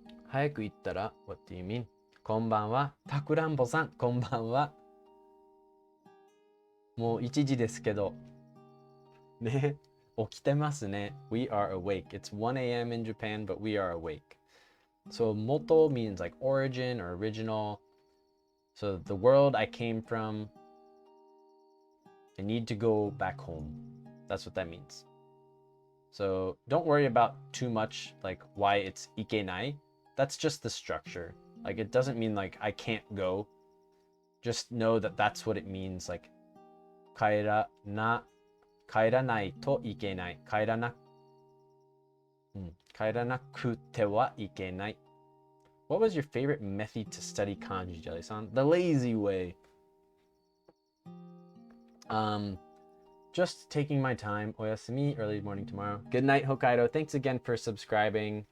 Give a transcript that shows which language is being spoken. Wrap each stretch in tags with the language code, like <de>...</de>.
<ja>早く言ったら</ja> <en>What do you mean?</en> <ja>こんばんは。たくらんぼさん、こんばんは。もう1時ですけど。ね。起きてますね。</ja> <en>We are awake. It's 1 a.m. in Japan, but we are awake. So moto means like origin or original. So the world I came from, I need to go back home. That's what that means. So don't worry about too much like why it's ikenai. That's just the structure. Like it doesn't mean like I can't go. Just know that that's what it means.</en> <ja>Like 帰らないといけない。帰らなくてはいけない。</ja> <en>What was your favorite method to study kanji, Jelly-san? The lazy way. Just taking my time. Oyasumi, early morning tomorrow. Good night, Hokkaido. Thanks again for subscribing.</en>